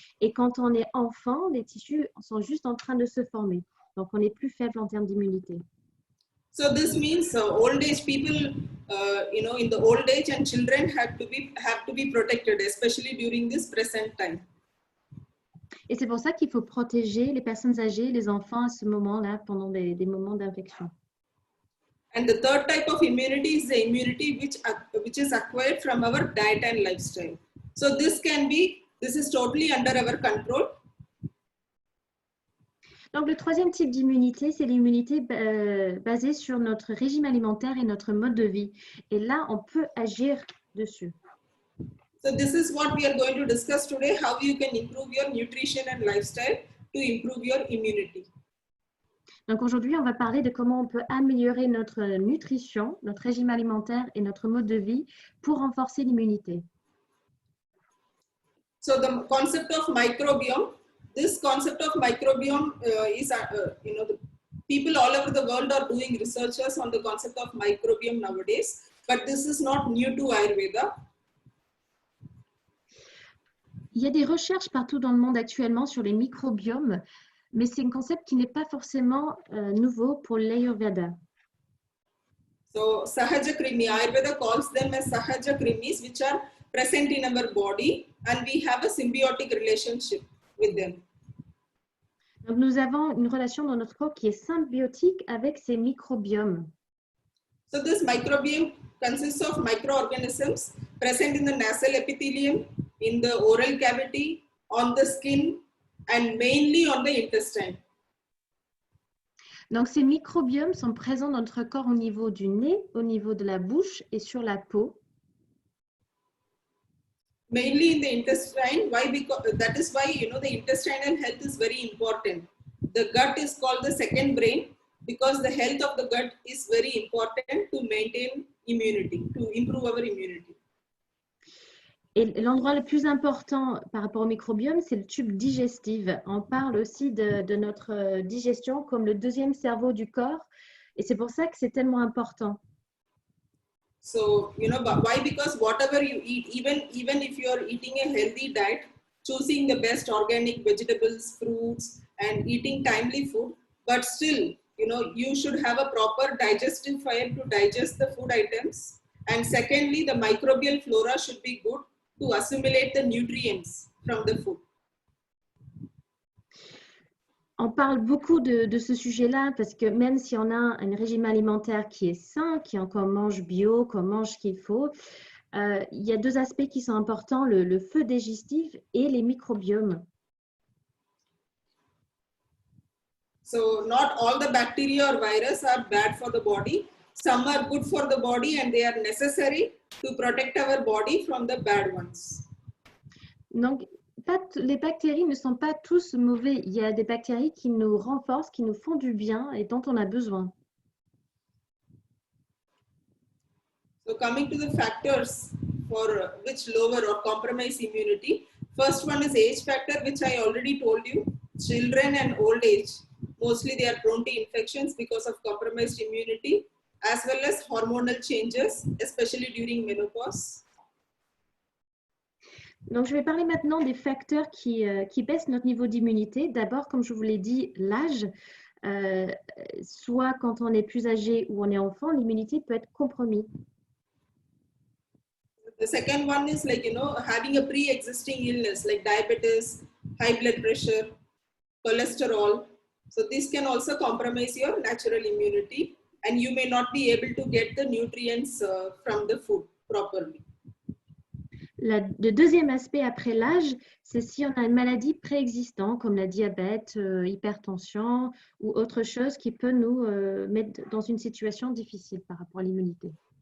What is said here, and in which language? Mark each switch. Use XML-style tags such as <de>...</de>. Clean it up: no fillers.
<fr>Et quand on est enfant, les tissus sont juste en train de se former. Donc, on est plus faible en termes d'immunité.</fr> <en>So this means old age people, in the old age, and children have to be protected, especially during this present time.</en> <fr>Et c'est pour ça qu'il faut protéger les personnes âgées, les enfants à ce moment-là, pendant des moments d'infection.</fr> <en>And the third type of immunity is the immunity which is acquired from our diet and lifestyle. So this is totally under our control.</en> <fr>Donc, le troisième type d'immunité, c'est l'immunité basée sur notre régime alimentaire et notre mode de vie. Et là, on peut agir dessus.</fr> <en>So this is what we are going to discuss today, how you can improve your nutrition and lifestyle to improve your immunity.</en> <fr>Donc aujourd'hui, on va parler de comment on peut améliorer notre nutrition, notre régime alimentaire et notre mode de vie pour renforcer l'immunité.</fr> <en>So the concept of microbiome, this concept of microbiome is, the people all over the world are doing researches on the concept of microbiome nowadays, but this is not new to Ayurveda.</en> <fr>Il y a des recherches partout dans le monde actuellement sur les microbiomes, mais c'est un concept qui n'est pas forcément nouveau pour l'Ayurveda.</fr> <en>So Sahaja Krimi, Ayurveda calls them as Sahaja Krimis, which are present in our body, and we have a symbiotic relationship with them.</en> <fr>Donc nous avons une relation dans notre corps qui est symbiotique avec ces microbiomes.</fr> <en>So this microbiome consists of microorganisms present in the nasal epithelium, in the oral cavity, on the skin, and mainly on the intestine.</en> <fr>Donc ces microbiomes sont présents dans notre corps au niveau du nez, au niveau de la bouche et sur la peau.</fr> <en>Mainly in the intestine. Why? Because that is why the intestinal health is very important. The gut is called the second brain because the health of the gut is very important to maintain immunity, to improve our immunity.</en> <fr>Et l'endroit le plus important par rapport au microbiome, c'est le tube digestif. On parle aussi de notre digestion comme le deuxième cerveau du corps. Et c'est pour ça que c'est tellement important.</fr> <en>So, why? Because whatever you eat, even if you are eating a healthy diet, choosing the best organic vegetables, fruits, and eating timely food, but still, you should have a proper digestive file to digest the food items. And secondly, the microbial flora should be good to assimilate the nutrients from the food.</en> <fr>On parle beaucoup de ce sujet-là parce que même si on a un régime alimentaire qui est sain, qu'on mange bio, qu'on mange ce qu'il faut, il y a deux aspects qui sont importants, le feu digestif et les microbiomes.</fr> <en>So not all the bacteria or virus are bad for the body. Some are good for the body and they are necessary to protect our body from the bad ones.</en> <fr>Donc, les bactéries ne sont pas tous mauvais. Il y a des bactéries qui nous renforcent, qui nous font du bien et dont on a besoin.</fr> <en>So coming to the factors for which lower or compromise immunity, first one is age factor, which I already told you. Children and old age, mostly they are prone to infections because of compromised immunity, as well as hormonal changes, especially during menopause.</en> <fr>Donc, je vais parler maintenant des facteurs qui baissent notre niveau d'immunité. D'abord, comme je vous l'ai dit, l'âge. Soit quand on est plus âgé ou on est enfant, l'immunité peut être compromise.</fr> <en>The second one is having a pre-existing illness like diabetes, high blood pressure, cholesterol. So this can also compromise your natural immunity and you may not be able to get the nutrients from the food properly.</en> <fr>Le deuxième aspect après l'âge, c'est si on a une maladie préexistante comme la diabète, hypertension ou autre chose qui peut nous mettre dans une situation difficile par rapport à l'immunité.</fr>